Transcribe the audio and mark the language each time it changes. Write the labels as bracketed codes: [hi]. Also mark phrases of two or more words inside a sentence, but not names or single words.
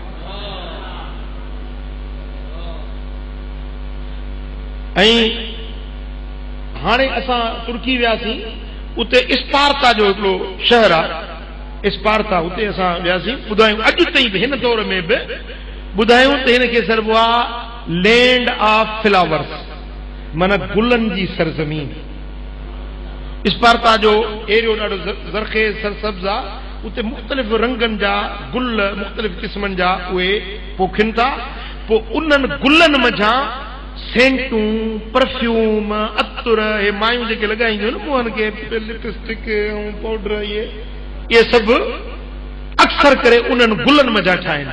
[sd] ऐं हाणे असां तुर्की वियासीं, उते स्पार्ता जो हिकिड़ो शहर आहे, स्पार्ता, उते असां वियासीं। ॿुधायूं अॼु ताईं बि हिन दौर में बि ॿुधायूं त हिनखे सरबो आहे [en] land of flowers, [sd] माना गुलनि जी सरज़मीन। स्पार्ता जो एरियो ॾाढो ज़रख़ेज़ सरसब्ज़ आहे, उते मुख़्तलिफ़ रंगनि जा गुल मुख़्तलिफ़ क़िस्मनि जा उहे पोखनि था। पोइ उन्हनि गुलनि मथां सेंटूं, परफ्यूम, अतर, हे मायूं जेके लॻाईंदियूं आहिनि मुंहनि खे, लिपस्टिक ऐं पाउडर, इहे सभु अक्सर करे उन्हनि गुलनि मथां ठाहिनि।